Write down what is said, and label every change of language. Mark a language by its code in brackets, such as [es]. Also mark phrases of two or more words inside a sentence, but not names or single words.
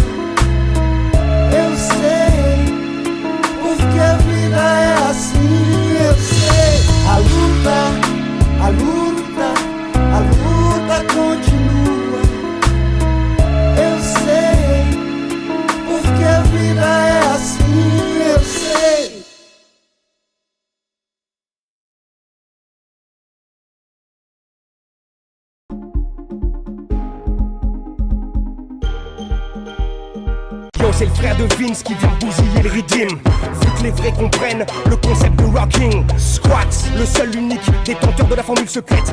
[pt] Eu sei, porque a vida é assim. Eu sei. A luta, a luta, a luta continua. Eu sei, porque a vida é assim. Eu sei. [fr] C'est le frère de Vince qui vient bousiller le rythme. Vu que les vrais comprennent le concept de rocking. Squat, le seul unique détenteur de la formule secrète.